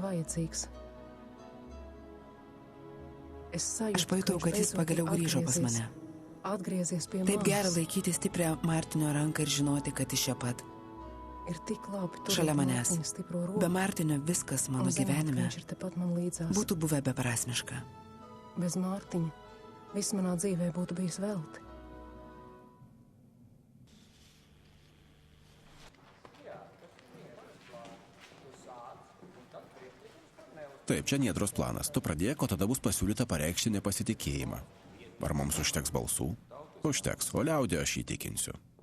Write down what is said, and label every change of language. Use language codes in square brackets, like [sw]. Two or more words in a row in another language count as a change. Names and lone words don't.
[lt] Aš pajutau, kad jis pagaliau grįžo pas mane. Taip gera laikyti stiprią Martinio ranką ir žinoti, kad iš čia pat. Šalia manęs. Be Martinio viskas mano gyvenime būtų buvę beprasmiška. [lv] Bez Mārtiņa viss manā dzīvē būtu bijis velti. [lt] Taip, čia Niedros planas. Tu pradėk, o tada bus pasiūlyta pareikšti nepasitikėjimą. Ar mums užteks balsų? Užteks, o liaudį aš įtikinsiu.